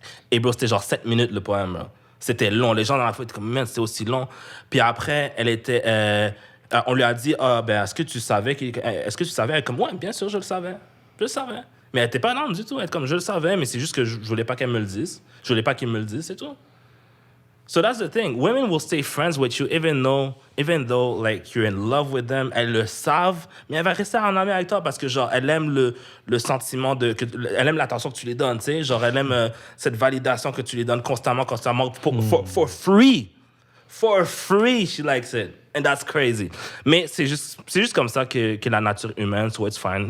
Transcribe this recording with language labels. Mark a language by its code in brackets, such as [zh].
[fr] Et bro, c'était genre 7 minutes le poème. Bro. C'était long. Les gens dans la foule étaient comme, man, c'était aussi long. Puis après, elle était. On lui a dit, est-ce que tu savais? Est-ce que tu savais? Elle est comme, ouais, bien sûr, je le savais. Je le savais. Mais elle était pas non du tout. Elle était comme, je le savais, mais c'est juste que je voulais pas qu'elle me le dise. Je voulais pas qu'il me le dise, c'est tout. [en] So that's the thing. Women will stay friends with you even though like you're in love with them. [fr] Elles le savent, mais elle va rester en amie avec toi parce que genre elle aime le sentiment elle aime l'attention que tu lui donnes, tu sais. Genre elle aime cette validation que tu lui donnes constamment [en] for free. For free, she likes it. And that's crazy. [fr] Mais c'est juste comme ça que la nature humaine, [en] so it's fine.